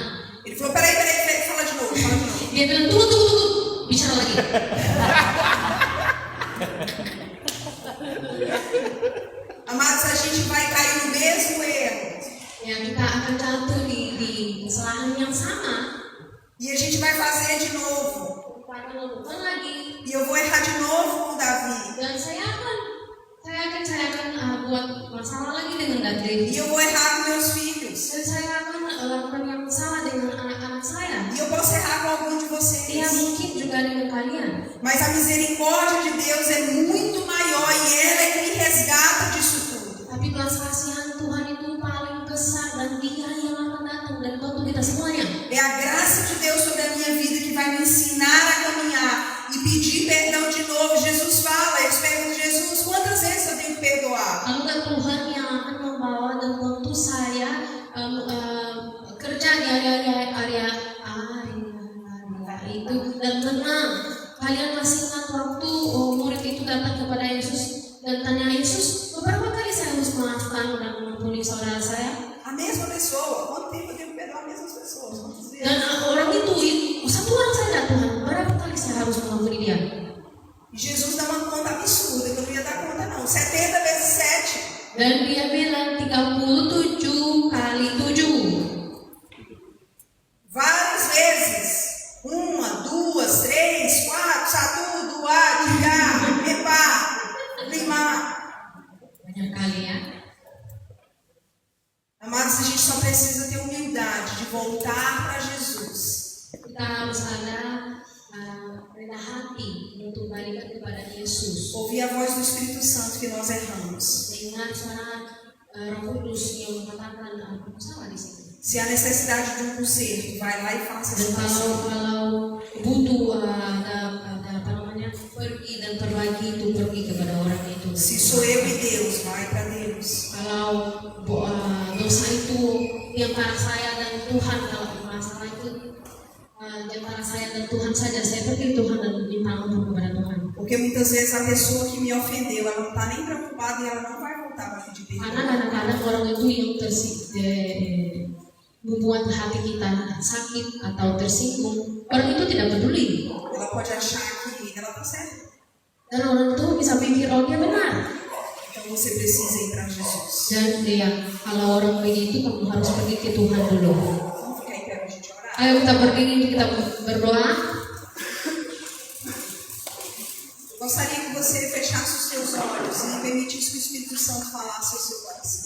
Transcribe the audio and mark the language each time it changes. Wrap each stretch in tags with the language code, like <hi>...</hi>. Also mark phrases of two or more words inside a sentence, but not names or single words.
<pt>Ele falou: peraí, fala de novo.</pt> <id>Dia bilang, tunggu,</id> <pt>Amados, a gente vai cair no mesmo erro.</pt> <id>Ya, kita akan jatuh di kesalahan yang sama.</id> <pt>E a gente vai fazer de novo.</pt> <id>Kita akan lakukan lagi.</id> <pt>E eu vou errar de novo com Davi.</pt> <id>Dan saya akan buat masalah lagi dengan David.</id> <pt>E eu vou errar com meus filhos.</pt> <id>Dan saya akan lakukan yang salah dengan anak-anak saya.</id> <pt>E eu posso errar com algum de</pt> <id>Ya,</id> <pt>vocês.</pt> <id>mungkin juga dengan kalian.</id> <pt>Mas a misericórdia de Deus é muito maior e ela é que me resgata disso tudo.</pt> <id>Tapi belas kasihan Tuhan itu paling besar dan Dia yang akan datang dan bantu kita semuanya.</id> <pt>É a graça de Deus sobre a minha vida que vai me ensinar a caminhar e pedir perdão de novo. Jesus fala, eles perguntam, Jesus, quantas vezes eu tenho que perdoar?</pt> <id>Anugerah Tuhan yang akan membawa dan bantu saya kerja di area itu dan tenang. Kalian masih ingat waktu murid itu datang kepada Yesus dan tanya Yesus, beberapa kali saya harus maafkan dan mengampuni saudara saya?</id> <pt>A mesma pessoa. Quanto tempo eu tenho que perdoar as mesmas pessoas? Quantas vezes?</pt> <id>Dan orang itu satu orang saja, Tuhan, berapa kali saya harus mengampuni dia?</id> <pt>E Jesus dá uma conta absurda, que eu não ia dar conta não. 70 vezes 7.</pt> <id>Dan dia bilang 37 kali 7.</id> <pt>Várias vezes. 1, 2, 3, 4, 1, 2, 3, 4, 5.</pt> <id>Banyak kali ya.</id> <pt>Amados, a gente só precisa ter humildade de voltar para Jesus.</pt> <id>Kita harus ada rendah hati untuk balik kepada Yesus.</id> <pt>Ouvir a voz do Espírito Santo que nós erramos.</pt> <id>Dengar suara Roh Kudus yang mengatakan aku salah di sini.</id> <pt>Se há necessidade de um conserto, vai lá e faça essa</pt> <id>Dan</id> <pt>conserto.</pt> <id>kalau butuh ada pergi dan perbaiki itu pergi kepada orang itu.</id> <pt>Se sou eu e Deus, vai para Deus.</pt> <id>Kalau dosa itu di antara saya dan Tuhan, kalau masalah itu di antara saya dan Tuhan saja, saya pergi Tuhan dan minta ampun kepada Tuhan.</id> <pt>Porque muitas vezes a pessoa que me ofendeu, ela não está nem preocupada e ela não vai voltar para pedir</pt> <id>Karena</id> <pt>perdão.</pt> <id>kadang-kadang orang itu yang membuat hati kita sakit atau tersinggung, orang itu tidak peduli.</id> <pt>Ela pode achar que ela está certa.</pt> <id>Dan orang itu bisa pikir, oh dia benar.</id> <pt>Então você precisa ir para Jesus.</pt> <id>Dan dia, kalau orang begitu kamu harus pergi ke Tuhan dulu.</id> <pt>Vamos ficar em pé para a gente orar?</pt> <id>Ayo kita berdiri, kita berdoa.</id> <pt>Gostaria que você fechasse os seus olhos e permitisse que o Espírito Santo falasse ao seu coração.</pt>